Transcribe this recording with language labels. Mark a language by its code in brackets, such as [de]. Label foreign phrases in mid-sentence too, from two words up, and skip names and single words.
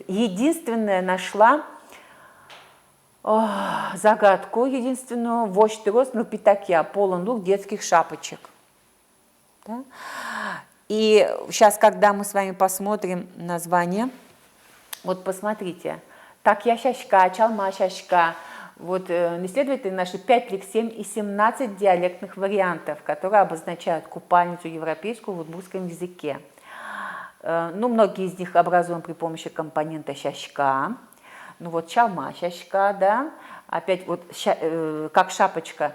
[ru] Единственное нашла загадку единственную, вождь рост на пятаке, полон лук детских шапочек. Да? И сейчас, когда мы с вами посмотрим название, вот посмотрите, [udm] такья-шашка, чалма-шашка, [ru] вот исследователи нашли 5 лексем и 17 диалектных вариантов, которые обозначают купальницу европейскую в удмуртском языке. Ну, многие из них образованы при помощи компонента шашка. Ну вот чалма, шашка, да, опять вот как шапочка.